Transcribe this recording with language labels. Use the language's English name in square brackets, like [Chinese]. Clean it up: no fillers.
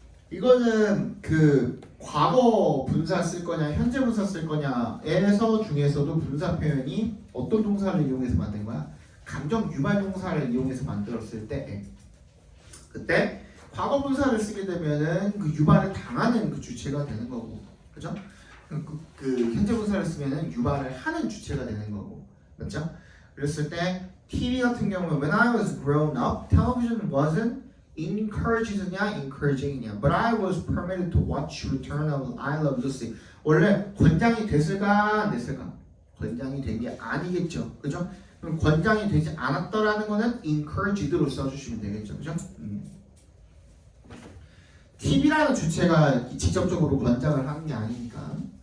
[Korean] 이거는 그 과거 분사 쓸 거냐 현재 분사 쓸 거냐에서 중에서도 분사 표현이 어떤 동사를 이용해서 만든 거야? 감정 유발 동사를 이용해서 만들었을 때 그때 과거 분사를 쓰게 되면은 그 유발을 당하는 그 주체가 되는 거고, 그죠? 그 현재 분사를 쓰면은 유발을 하는 주체가 되는 거고, 맞죠? 그랬을 때 TV 같은 경우는 [English] when I was grown up, television wasn't encouraged냐, encouraging이냐, but I was permitted to watch Return of I Love Lucy. [Korean] 원래 권장이 됐을까 안 됐을까? 권장이 된 게 아니겠죠, 그죠? 그럼 권장이 되지 않았더라는 거는 encouraged로 써주시면 되겠죠, 그죠? TV라는 주체가 직접적으로 권장을 하는 게 아니니까.